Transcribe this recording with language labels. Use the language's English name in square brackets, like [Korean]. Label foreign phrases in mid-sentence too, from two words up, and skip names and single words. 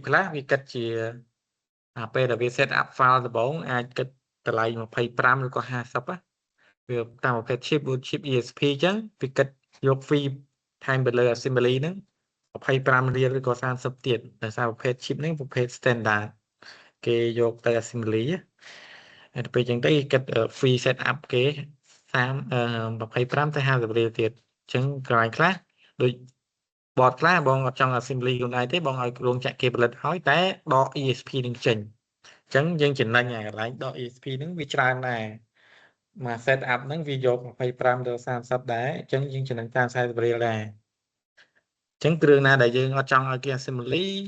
[Khmer] ខ្លះវាគិតជាពេលដែលវា [English] set up file [Khmer] ដំបូងអាចគិតតម្លៃ25ឬក៏50ណាវាតាមប្រភេទ chip ដូច chip ESP អញ្ចឹងវាគិតយក fee ថែមទៅលើ assembly ហ្នឹង25រៀលឬក៏30ទៀតដោយសារប្រភេទ chip ហ្នឹងប្រភេទ standard គេយកទៅ assembly ហើយទៅពេលអញ្ចឹងទៅគេគិត [English] fee set up [Khmer] គេ 25ទៅ50រៀលទៀតអញ្ចឹងកន្លែងខ្លះដូច board ខ្លះបងអត់ចង់ assembly ខ្លួនឯងទេបងឲ្យរោងចក្រគេផលិតឲ្យតែដក ESP នឹងចេញអញ្ចឹងយើងចំណេញកន្លែងដក ESP ហ្នឹងវាច្រើនដែរមក [English] set up [Khmer] ហ្នឹងវាយក25ទៅ30ដែរអញ្ចឹងយើងចំណេញតាម40រៀលដែរអញ្ចឹងគ្រឿងណាដែលយើងអត់ចង់ឲ្យគេ assembly